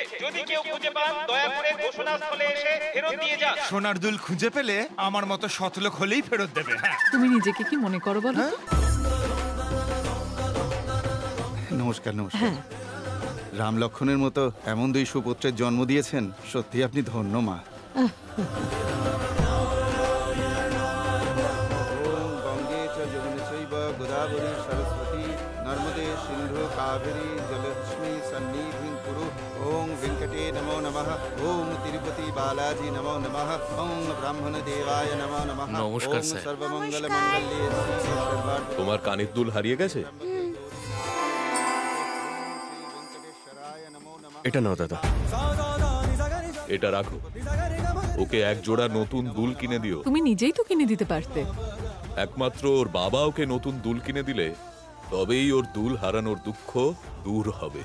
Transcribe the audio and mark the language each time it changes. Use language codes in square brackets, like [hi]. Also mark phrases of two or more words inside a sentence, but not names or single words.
[bn] যদি কেউ খুঁজে পান দয়া করে ঘোষণাস্থলে এসে ফেরত দিয়ে যান। সোনার দুল খুঁজে পেলে আমার মতো শতলোক হলেই ফেরত দেবে। তুমি নিজেকে কি মনে করো বলো? নমস্কার। নমস্কার। রাম লক্ষণের মতো এমন দুই সুপুত্রের জন্ম দিয়েছেন, সত্যি আপনি ধন্য মা। [sa] गोदावरी सरस्वती नर्मदे सिंधु कावेरी जलक्ष्मी सन्निधिं कुरु। ओं वेंकटे नमो नमः। ओं तिरुपति बालाजी नमो नमः। ओं ब्राह्मण देवाय नमो नमः। [bn] নমস্কার স্যার। [sa] सर्वमंगल मंगल्ये [bn] তোমার কানের দুল হারিয়ে গেছে? এটা নাও দাদা, এটা রাখো। ওকে এক জোড়া নতুন দুল কিনে দিও। তুমি নিজেই তো কিনে দিতে পারতে। একমাত্র ওর বাবা ওকে নতুন দুল কিনে দিলে তবেই ওর দুল হারানোর দুঃখ দূর হবে।